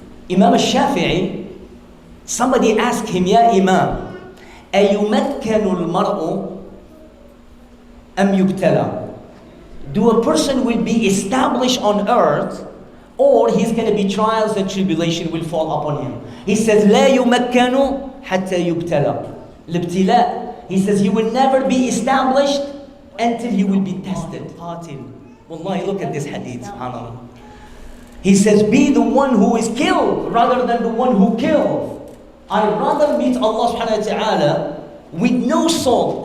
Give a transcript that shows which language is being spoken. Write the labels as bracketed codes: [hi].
[en] Imam al-Shafi'i, somebody asked him, Ya Imam, [ar] أَيُمَكَّنُ الْمَرْءُ أَمْ يُبْتَلَى? [en] Do a person will be established on earth, or he's going to be trials and tribulation will fall upon him? He says, [ar] لا يمكن حتى يبتلى. الابتلاء. [en] He says, he will never be established until he will be tested. [ar] قاتل. [en] Wallahi, look at this hadith, subhanAllah. He says, be the one who is killed rather than the one who killed. I'd rather meet Allah subhanahu wa ta'ala with no soul.